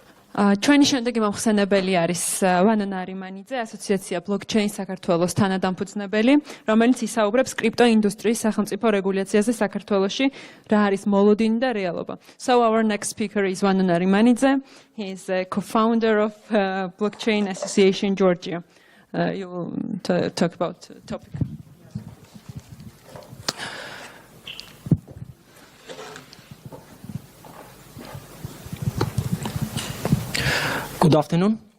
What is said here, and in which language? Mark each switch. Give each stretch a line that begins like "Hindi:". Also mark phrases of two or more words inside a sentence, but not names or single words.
Georgian: ჩვენი შემდეგი მომხსენებელი არის Vano Narimanidze, ასოციაცია Blockchain საქართველოს თანადამფუძნებელი, რომელიც ისაუბრებს კრიპტოინდუსტრიის სახელმწიფო რეგულაციაზე საქართველოში, რა არის მოლოდინი და რეალობა.
English: So our next speaker is Vano Narimanidze. He is a co-founder of Blockchain Association Georgia. You will talk about the topic. Good afternoon.